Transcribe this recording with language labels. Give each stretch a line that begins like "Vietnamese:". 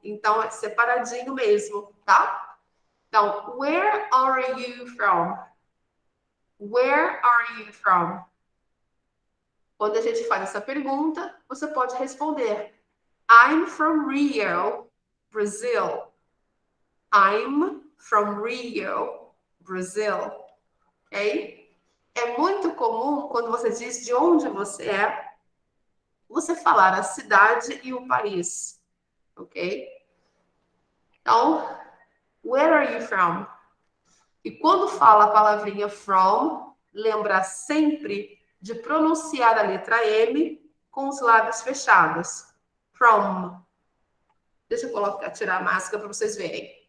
Portuguese: Então, é separadinho mesmo, tá?
English: Então, where are you from? Where are you from?
Portuguese: Quando a gente faz essa pergunta, você pode responder
English: I'm from Rio, Brazil. I'm from Rio, Brazil. Ok?
Portuguese: É muito comum, quando você diz de onde você é, você falar a cidade e o país.
English: Ok? Então, where are you from?
Portuguese: E quando fala a palavrinha from, lembra sempre de pronunciar a letra M com os lábios fechados. From. Deixa eu tirar a máscara para vocês verem.